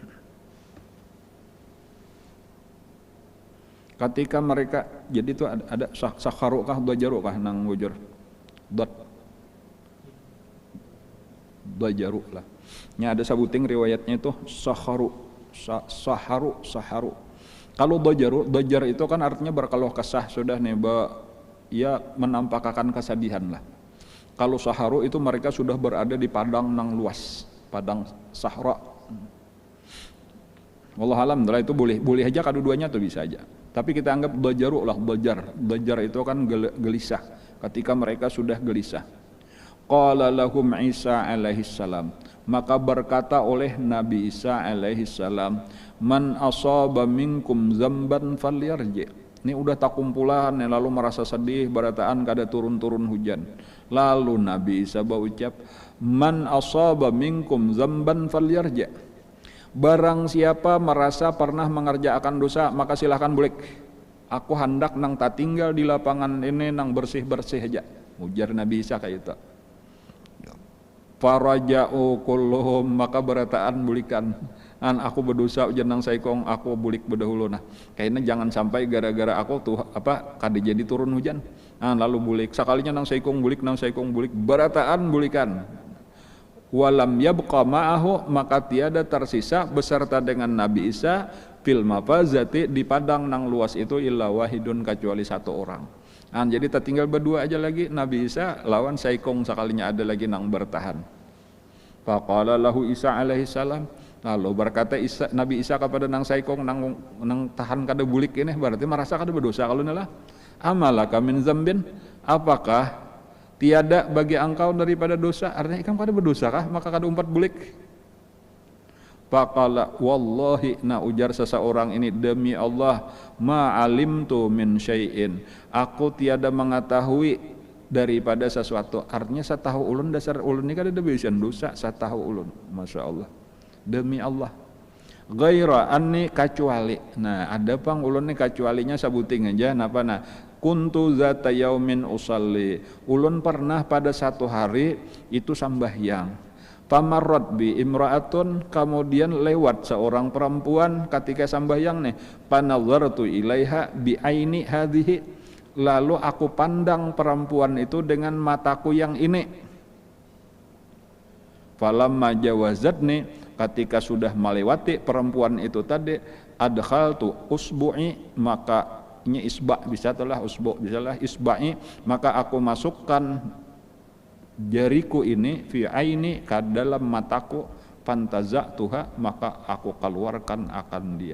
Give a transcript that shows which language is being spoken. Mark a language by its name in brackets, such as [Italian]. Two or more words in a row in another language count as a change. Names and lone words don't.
[Banjar] Ketika mereka, jadi itu ada sakharukah dajarukah nang wujur dajaruk lah. Nya ada sabuting riwayatnya itu saharu. Kalau dajar itu kan artinya berkeluh kesah sudah nih, ya menampakkan kesedihan lah. Kalau saharu itu mereka sudah berada di padang nang luas, padang sahra. Wallahualam, itu boleh aja kedua-duanya tuh bisa aja. Tapi kita anggap dajaru lah, dajar itu kan gelisah. Ketika mereka sudah gelisah, [Arabic] قال لهم عيسى عليه السلام, [Banjar] maka berkata oleh Nabi Isa [Arabic] عليه السلام, من أصاب منكم ذنبا فليرجع. [Banjar] Ini udah tak kumpulan lalu merasa sedih berataan kada turun-turun hujan. Lalu Nabi Isa berucap, [Arabic] من أصاب منكم ذنبا فليرجع. [Banjar] Barang siapa merasa pernah mengerjakan dosa, maka silahkan balik. Aku hendak nang tak tinggal di lapangan ini nang bersih-bersih aja. Ujar Nabi Isa kayak itu. [Arabic] فرجعوا كلهم, [Banjar] maka berataan bulikan. Aku berdosa ujar nang saikong, aku bulik berdahulu. Nah, kayaknya jangan sampai gara-gara aku tuh kada jadi turun hujan. Lalu bulik. Sekalinya nang saikong bulik, berataan bulikan. [Arabic] ولم يبق معه, [Banjar] maka tiada tersisa beserta dengan Nabi Isa [Arabic] في المفازة, [Banjar] di padang nang luas itu, [Arabic] إلا واحد, [Banjar] kecuali satu orang. Jadi tertinggal berdua aja lagi, Nabi Isa lawan saikong, sekalinya ada lagi nang bertahan. [Arabic] فقال له عيسى عليه السلام, [Banjar] lalu berkata Nabi Isa kepada nang saikong nang tahan kada bulik ini, berarti merasa kada berdosa kalau nalah. [Arabic] أما لك من ذنب, [Banjar] apakah tiada bagi engkau daripada dosa? Artinya ikam kada berdosa kah maka kada umpat bulik? [Arabic] فقال والله, [Banjar] ujar seseorang ini, demi Allah, [Arabic] ما علمت من شيء, [Banjar] aku tiada mengetahui daripada sesuatu. Artinya satahu ulun, dasar ulun ini kada ada bisan dosa, satahu ulun. Masya Allah, demi Allah. [Arabic] غير أني, [Banjar] kecuali, ada pang ulun ni kecualinya sabuting aja, napa [Arabic] كنت ذات يوم أصلي, [Banjar] ulun pernah pada satu hari itu sambahyang. [Arabic] فمرت بي امرأة, [Banjar] kemudian lewat seorang perempuan ketika sambahyang nih. [Arabic] فنظرت إليها بعيني هذه, [Banjar] lalu aku pandang perempuan itu dengan mataku yang ini. [Arabic] فلما جاوزتني, [Banjar] ketika sudah melewati perempuan itu tadi, [Arabic] أدخلت إصبعي, [Banjar] maka ini isba' bisa telah usbu' bisa lah isba'i, maka aku masukkan jariku ini [Arabic] في عيني, [Banjar] ke dalam mataku, fantaza'tuha, maka aku keluarkan akan dia.